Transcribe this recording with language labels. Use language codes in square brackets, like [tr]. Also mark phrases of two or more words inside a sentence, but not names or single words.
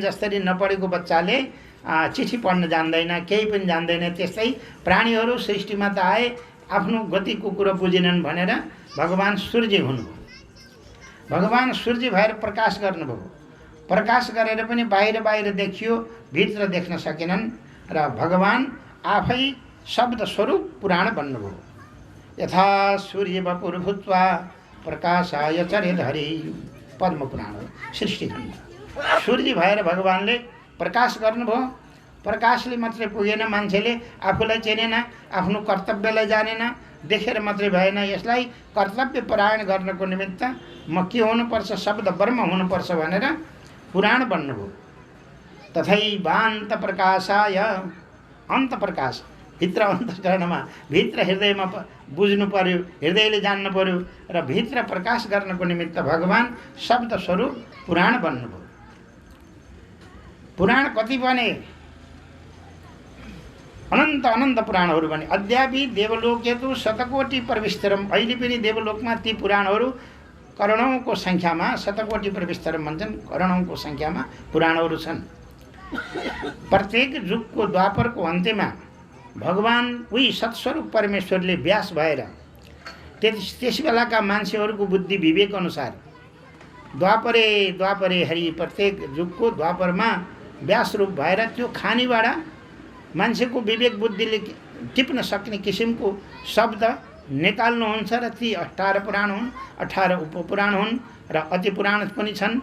[ne] जसरी नपढेको बच्चाले चिठी पढ्न जान्दैन, केही पनि जान्दैन, त्यस्तै प्राणीहरू सृष्टिमा त आए, आफ्नो गतिको कुरो बुझेनन् भनेर भगवान सूर्य हुनुभयो। भगवान सूर्य भएर प्रकाश गर्नुभयो। प्रकाश गरेर पनि बाहिर बाहिर देखियो, भित्र देख्न सकेनन् र भगवान आफै शब्द स्वरूप पुराण बन्नुभयो। [sa] यथा सूर्य वपुर्भूत्वा प्रकाशाय चरेधरि, [ne] पद्म पुराण हो, सृष्टिखण्ड। सूर्य भएर भगवानले प्रकाश गर्नुभयो। प्रकाशले मात्रै पुगेन, मान्छेले आफूलाई चिनेन, आफ्नो कर्तव्यलाई जानेन, देखेर मात्रै भएन। यसलाई कर्तव्य परायण गर्नको निमित्त म के हुनुपर्छ, शब्द ब्रह्म हुनुपर्छ भनेर पुराण बन्नुभयो। [sa] तथैवान्त प्रकाशाय, [ne] अन्त प्रकाश भित्र अन्तःकरणमा, भित्र हृदयमा बुझ्नु पर्यो, हृदयले जान्नु पर्यो र भित्र प्रकाश गर्नको निमित्त भगवान शब्द स्वरूप पुराण बन्नुभयो। पुराण कति बने? अनन्त अनन्त पुराणहरू बने। [sa] अद्यापि देवलोकेतु शतकोटि प्रविस्तरम, [ne] अहिले पनि देवलोकमा ती पुराणहरू करोडौँको सङ्ख्यामा, [sa] शतकोटि प्रविस्तरम [ne] भन्छन्, करोडौँको सङ्ख्यामा पुराणहरू छन्। प्रत्येक युगको द्वापरको अन्त्यमा भगवान उही सत्स्वरूप परमेश्वरले व्यास भएर त्यस बेलाका मान्छेहरूको बुद्धि विवेक अनुसार [sa] द्वापरे हरि, [ne] प्रत्येक युगको द्वापरमा व्यास रूप भएर त्यो खानीबाट मान्छेको विवेक बुद्धिले टिप्न सक्ने किसिमको शब्द निकाल्नुहुन्छ र ती 18 पुराण हुन्, 18 उपपुराण हुन् र अति पुराण पनि छन्।